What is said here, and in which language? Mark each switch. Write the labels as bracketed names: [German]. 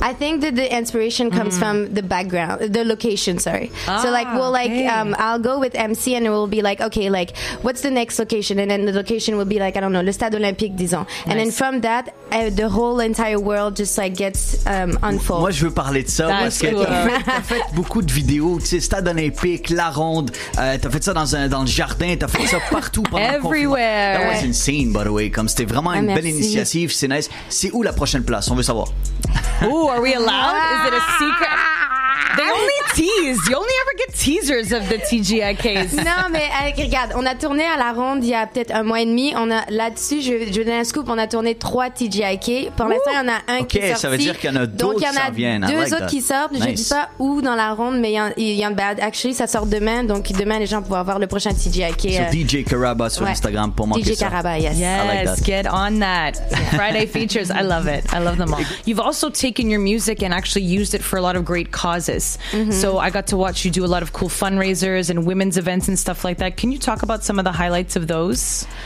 [English] I think that the inspiration comes from the background, the location. Sorry. So like we'll I'll go with MC and it will be like, okay, like what's the next location, and then the location will be like, I don't know, le Stade Olympique, disons. And then from that, the whole entire world just like gets unfold. [French] Moi, je veux parler de ça parce que t'as fait beaucoup de vidéos, tu sais, Stade Olympique, La Ronde, t'as fait ça dans le jardin, t'as fait ça partout pendant le confinement. [English] That was insane, by the way. [French] Comme c'était vraiment une belle initiative, c'est nice. C'est où la prochaine place? On veut savoir. [English] Oh, are we allowed? Is it a secret? They only tease. You only ever get teasers of the TGIKs. [French] Non, mais regarde, on a tourné à La Ronde il y a peut-être un mois et demi. On a là-dessus, je vais donner un scoop, on a tourné 3 TGIK. Pour l'instant, il y en a un qui est sorti. OK, ça veut dire qu'il y en a d'autres qui s'en viennent. Donc, il y en a 2 autres qui sortent. Nice. Je dis pas où dans La Ronde, mais il y en a actually, ça sort demain. Donc, demain, les gens pourront voir le prochain TGIK. Sur DJ Caraba sur Instagram pour manquer DJ [English] DJ Caraba, yes. Yes, get on that. Friday features, I love it. I love them all. You've also taken your music and actually used it for a lot of great causes. So I got to watch you do a lot of cool fundraisers and women's events and stuff like that. Can you talk about some of the highlights of those?